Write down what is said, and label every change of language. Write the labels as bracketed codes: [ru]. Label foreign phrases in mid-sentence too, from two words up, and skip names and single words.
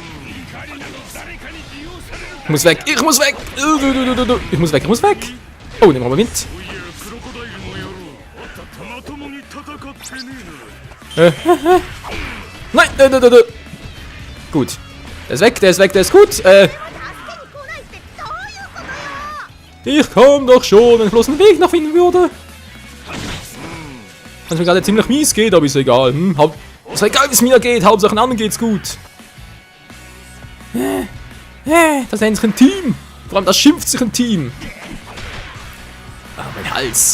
[de] Ich muss weg. Ich muss weg. Oh, nehmen wir mal mit. Nein, Gut. Der ist weg, der ist gut. [ja] 助けに来ないってどういうことよ [de] Ich komm doch schon, wenn ich bloß einen Weg noch finden würde. Wenn es mir gerade ziemlich mies geht, aber ist egal. Ist egal, wie es mir geht. Hauptsache, den anderen geht's gut. Das nennt sich ein Team. Vor allem, das schimpft sich ein Team. Ah, mein Hals.